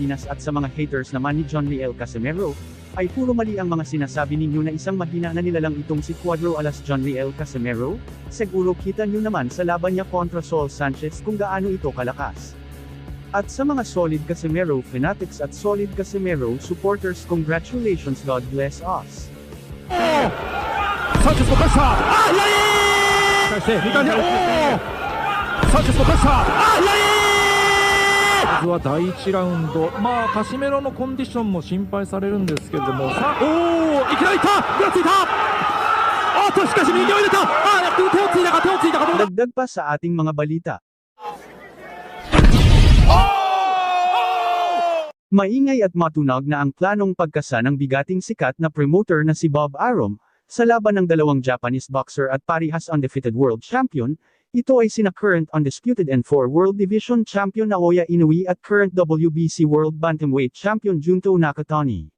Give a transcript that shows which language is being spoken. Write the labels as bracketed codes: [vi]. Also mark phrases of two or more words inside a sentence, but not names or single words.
[tl] At sa mga haters naman ni John Riel Casimero, Ay puro mali ang mga sinasabi ninyo na isang mahina na nilalang itong si Cuadro alas Jonriel Casimero? Siguro kita nyo naman sa laban niya kontra Saul Sanchez kung gaano ito kalakas. At sa mga [en] solid Casimero fanatics [tl] at [en] solid Casimero supporters, congratulations, God bless us. [ja] Sanchez の返した返して2回目サンチェスの返したまずは第1ラウンド、カシメロのコンディションも心配されるんですけれども、さあいきなりいったぐらついたしかし右を入れた手をついたかどうだ。 [tl] Dagdag pa sa ating mga balita. Maingay at matunog na ang planong pagkasa ng bigating sikat na promoter na si Bob Arum, sa laban ng dalawang [en] Japanese boxer [tl] at parihas [en] undefeated world champion. [tl] Ito ay sina [en] current undisputed N4 World Division Champion [tl] Naoya Inoue at [en] current WBC World Bantamweight Champion [tl] Junto Nakatani.